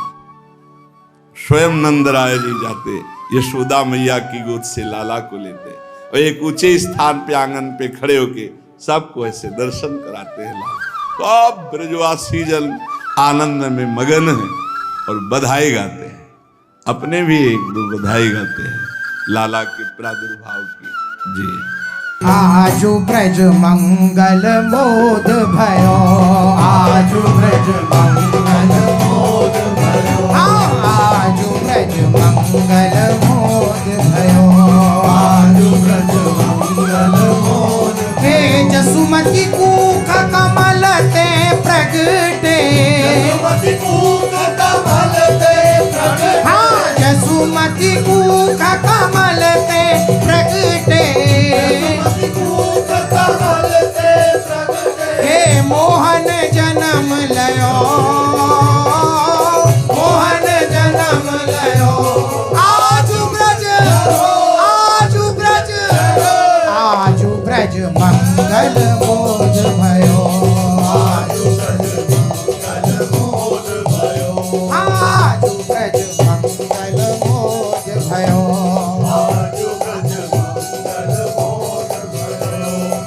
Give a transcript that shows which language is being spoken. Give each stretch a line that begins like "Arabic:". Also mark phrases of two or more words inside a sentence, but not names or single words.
Hindi: स्वयं नंदराय जी जाते, यशोदा मैया की गोद से लाला को लेते और एक ऊंचे स्थान पे आंगन पे खड़े होके सबको ऐसे दर्शन कराते हैं लाला। सब ब्रजवासी जन आनंद में मगन है और बधाई गाते हैं। अपने भी एक दो बधाई गाते हैं लाला के प्रादुर्भाव की। जी,
Braj: आजु ब्रज मंगल मोद भयो, आजु ब्रज मंगल मोद भयो, आजु ब्रज मंगल मोद भयो, आजु ब्रज मंगल मोद। हे जसुमती कूख कमल ते प्रगटे, जसुमती कूख कमल ते प्रगटे, हाँ जसुमती कूख कमल ते प्रगटे, जसुमती कूख कमल ते प्रगटे। हे मोहन जन्म लयो, मोहन जन्म लयो, आजु ब्रज, आजु ब्रज, आजु ब्रज मंगल मोद भयो, आजु ब्रज मंगल मोद भयो, आजु ब्रज मंगल मोद भयो, आजु ब्रज मंगल मोद भयो।